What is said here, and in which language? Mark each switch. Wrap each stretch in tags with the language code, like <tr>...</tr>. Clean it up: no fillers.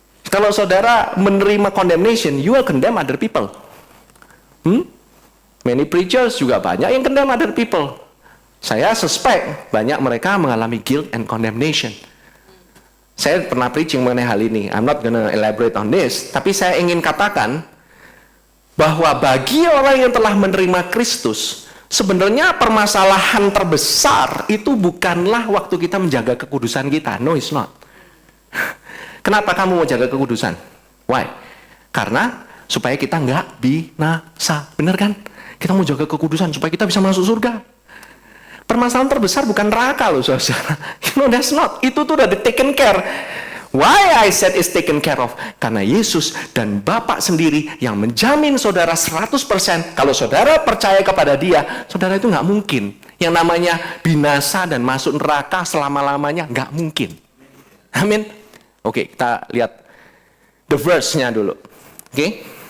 <id>Kalau saudara menerima</id> <en>condemnation, you will condemn other people. Many preachers</en> <id>juga banyak yang</id> <en>condemn other people.</en> <id>Saya</id> <en>suspect</en> <id>banyak mereka mengalami</id> <en>guilt and condemnation.</en> <id>Saya pernah</id> <en>preaching</en> <id>mengenai hal ini.</id> <en>I'm not gonna elaborate on this.</en> <id>Tapi saya ingin katakan bahwa bagi orang yang telah menerima Kristus, sebenarnya permasalahan terbesar itu bukanlah waktu kita menjaga kekudusan kita.</id> <en>No, it's not.</en> <id>Kenapa kamu mau jaga kekudusan? Why? Karena supaya kita nggak binasa. Bener kan? Kita mau jaga kekudusan supaya kita bisa masuk surga. Permasalahan terbesar bukan neraka loh saudara.</id> <en>That's not.</en> <id>Itu tuh udah</id> <en>taken care. Why I said is taken care of?</en> <id>Karena Yesus dan Bapa sendiri yang menjamin saudara 100%. Kalau saudara percaya kepada Dia, saudara itu nggak mungkin. Yang namanya binasa dan masuk neraka selama-lamanya nggak mungkin. Amin. Oke, kita lihat</id> <en>the verse-</en> <id>nya dulu. Oke.</id>